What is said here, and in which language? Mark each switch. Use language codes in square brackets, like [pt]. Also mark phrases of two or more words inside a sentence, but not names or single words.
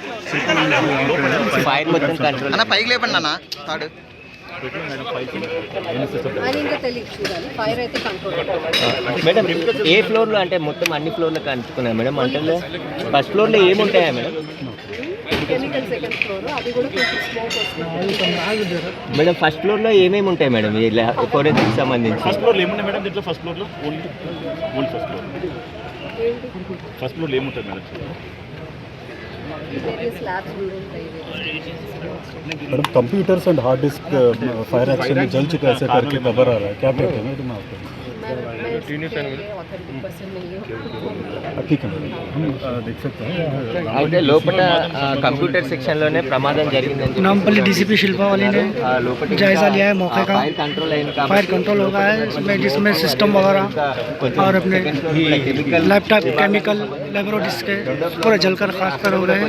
[te] ఫైర్ మొత్తం కంట్రోల్ అన్న పైకి లేపండి అన్న తాడు మేడం ఏ ఫ్లోర్లో అంటే మొత్తం అన్ని ఫ్లోర్లో కనుక్కున్నాయి మేడం అంటే ఫస్ట్ ఫ్లోర్లో ఏముంటాయా మేడం మేడం ఫస్ట్ ఫ్లోర్లో ఏమేమి ఉంటాయి మేడం ఫోరెన్సిక్ సంబంధించి ఫస్ట్ ఫ్లోర్లో ఏముంటాయి మేడం దీంట్లో ఫస్ట్ ఫ్లోర్లో ఓన్లీ ఫస్ట్ ఫ్లోర్లో ఏముంటుంది మేడం [hi] मैडम [en] computers and hard disk fire action [hi] में जल चुका ऐसे करके खबर आ रहा है, क्या कहते हैं मैडम आपको? ठीक है मैडम, हम देख सकते हैं। [te] అయితే లోపల కంప్యూటర్ సెక్షన్లోనే ప్రమాదం జరిగిందని [hi] नामपल्ली DCP शिल्पा वाली ने जायजा लिया है मौके का। [en] fire control [hi] हो गया है जिसमें सिस्टम वगैरह और अपने लैपटॉप [en] chemical laboratories [hi] के पूरा जलकर खासकर हो गए हैं।